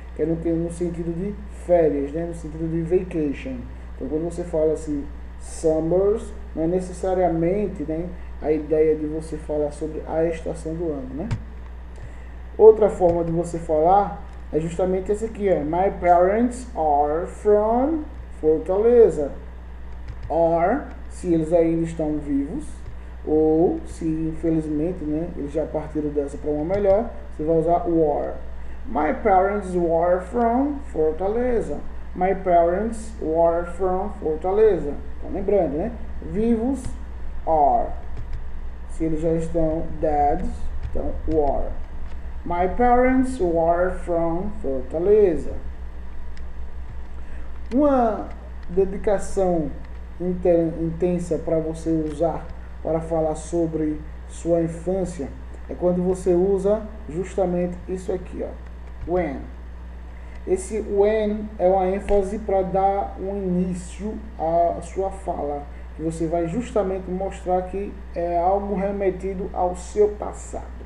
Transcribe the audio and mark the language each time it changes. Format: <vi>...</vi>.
<pt>Que é no sentido de férias, né? No sentido de vacation. Então, quando você fala assim, summers, não é necessariamente, né, a ideia de você falar sobre a estação do ano, né? Outra forma de você falar é justamente esse aqui, ó.</pt> <en>My parents are from Fortaleza.</en> <pt>Or, se eles ainda estão vivos, ou se infelizmente, né, eles já partiram dessa para uma melhor, você vai usar were.</pt> <en>My parents were from Fortaleza. My parents were from Fortaleza.</en> <pt>Então, lembrando, né? Vivos, are. Se eles já estão dead, então were.</pt> <en>My parents were from Fortaleza.</en> <pt>Uma dedicação intensa para você usar para falar sobre sua infância é quando você usa justamente isso aqui, ó. When. Esse when é uma ênfase para dar um início à sua fala, que você vai justamente mostrar que é algo remetido ao seu passado.</pt>